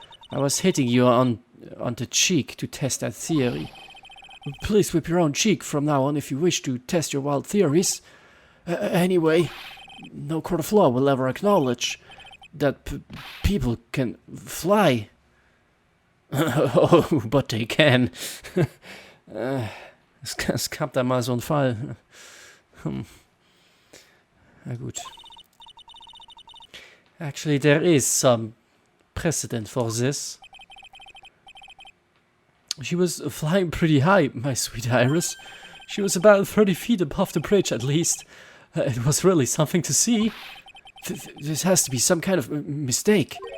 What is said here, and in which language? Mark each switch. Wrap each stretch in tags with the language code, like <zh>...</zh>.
<en>I was hitting you on the cheek to test that theory. Please whip your own cheek from now on if you wish to test your wild theories. Anyway, no court of law will ever acknowledge that people can fly. Oh, but they can.</en> <de>Es gab da mal so einen Fall. Na gut.</de> <en>Actually, there is some precedent for this. She was flying pretty high, my sweet Iris. She was about 30 feet above the bridge, at least. It was really something to see. This has to be some kind of mistake.</en>